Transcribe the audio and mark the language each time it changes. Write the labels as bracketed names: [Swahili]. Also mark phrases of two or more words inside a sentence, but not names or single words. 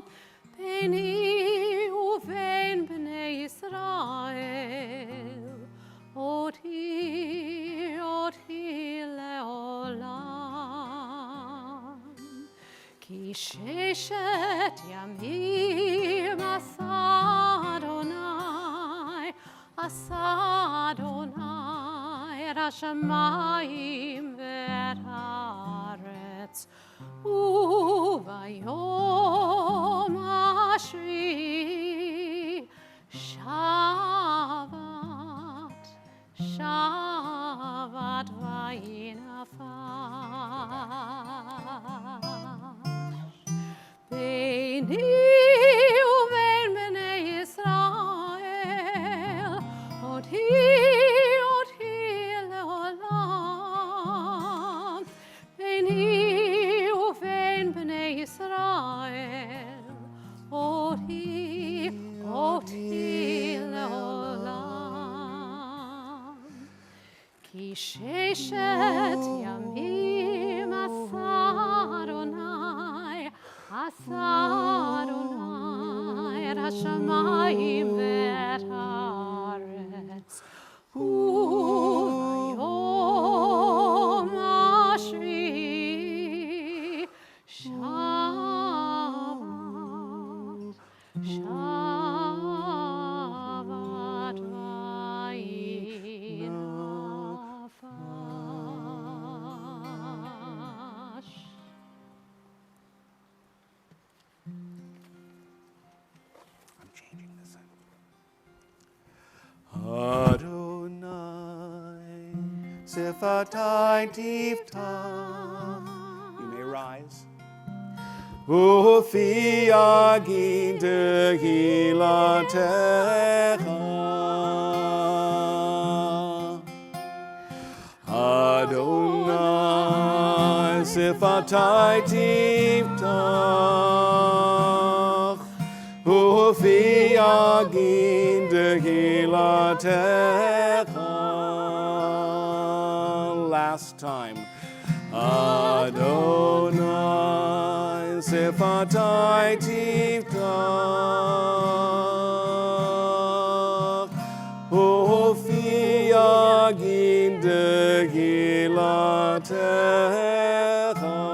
[Hebrew] ביני ובין בני ישראל אותי לעולם. כי ששת ימים עשה אדני את השמים ואת הארץ וביום השביעי שבת וינפש ביני ובין בני ישראל אותי לעולם. ביני ובין בני ישראל אותי לעולם. כי ששת ימים עשה אדני את השמים ואת הארץ וביום השביעי שבת וינפש. [English] I'm changing this. [Hebrew] אדני, שפתי תפתח. [English] You may rise. [Hebrew] ופי יגיד תהלתך. אדני, שפתי תפתח. ופי יגיד תהלתך. [English] Last time. [Hebrew] אדני, שפתי תפתח. ופי יגיד תהלתך.